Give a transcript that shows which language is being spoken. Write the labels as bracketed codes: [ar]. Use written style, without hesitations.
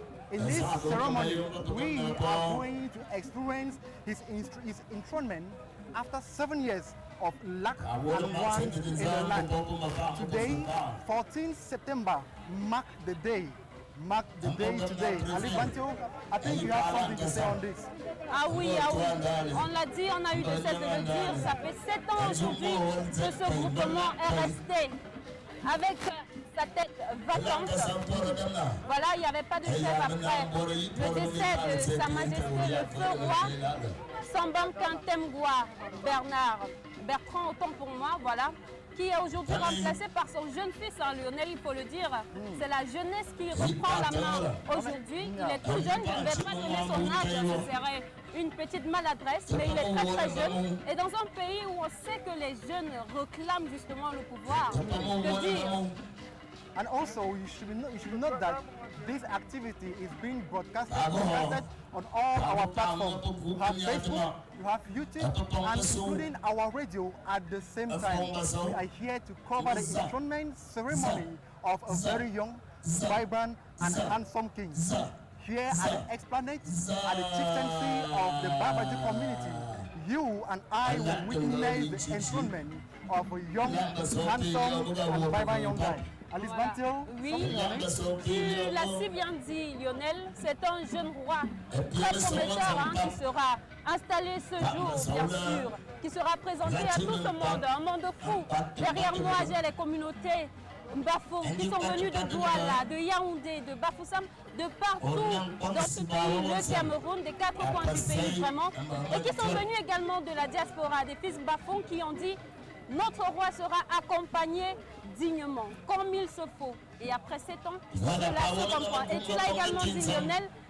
[en] In this ceremony, we are going to experience his enthronement after 7 years of lack and want in the land. Today, 14 September, mark the day today. Ali Bantio, I think you have something to say on this. [fr] Ah oui, on l'a dit, on a eu de cesse de le dire, ça fait 7 ans aujourd'hui que ce groupement est resté avec sa tête vacante. Voilà, il n'y avait pas de chef après le décès de Sa Majesté le feu roi Sambanka Temgwa Bertrand, autant pour moi, voilà, qui est aujourd'hui remplacé par son jeune fils, Lionel, il faut le dire. C'est la jeunesse qui reprend la main aujourd'hui. Il est tout jeune, je ne vais pas donner son âge, ce serait une petite maladresse, mais il est très très jeune. Et dans un pays où on sait que les jeunes réclament justement le pouvoir, que dire? [en] And also, you should note that this activity is being broadcasted on all our platforms. You have Facebook, you have YouTube, and including our radio at the same time. We are here to cover the enthronement ceremony of a very young, vibrant, and handsome king. Here at the esplanade, at the chieftaincy of the Babadjou community, you and I will witness the enthronement of a young, handsome, and vibrant young guy. [fr] Alice Bantio, oui, tu l'as si bien dit Lionel, c'est un jeune roi très prometteur qui sera installé ce jour, bien sûr, qui sera présenté à tout ce monde, un monde fou. Derrière moi, j'ai les communautés Mbafo qui sont venus de Douala, de Yaoundé, de Bafoussam, de partout dans ce pays, le Cameroun, des 4 coins du pays vraiment, et qui sont venus également de la diaspora, des fils Bafon qui ont dit notre roi sera accompagné dignement, comme il se faut. Et après 7 ans, cela se comprend. Et tu l'as également dit Lionel,